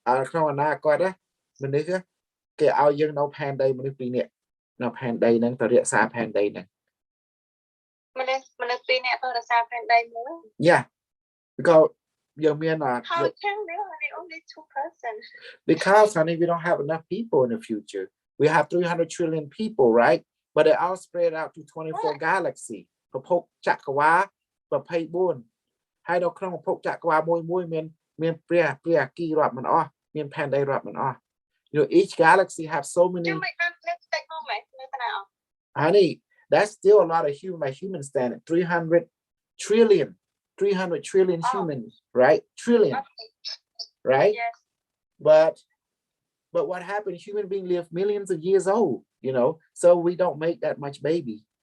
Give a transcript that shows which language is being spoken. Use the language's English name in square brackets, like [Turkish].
[Khmer] ក្នុងអនាគតមនុស្សគេឲ្យយើងនៅផែនដីមនុស្សពីរនាក់នៅផែនដីហ្នឹងទៅរក្សាផែនដីហ្នឹង មនុស្សពីរនាក់ទៅរក្សាផែនដីមួយ [English] Yeah, because [Khmer] យើងមាន [English] How can they only two persons? Because honey, we don't have enough people in the future. We have 300 trillion people, right? But they're all spread out to 24 galaxy. [Khmer] ប្រភពចក្រវាឡ24 ហើយនៅក្នុងប្រភពចក្រវាឡមួយមានព្រះអគីរាប់មិនអស់មានផែនដីរាប់មិនអស់ [English] each galaxy have so many. Let's take moment. Honey, that's still a lot of human standard. 300 trillion humans, right? Trillion, right? Yes. But what happened? Human beings live millions of years old, so we don't make that much baby.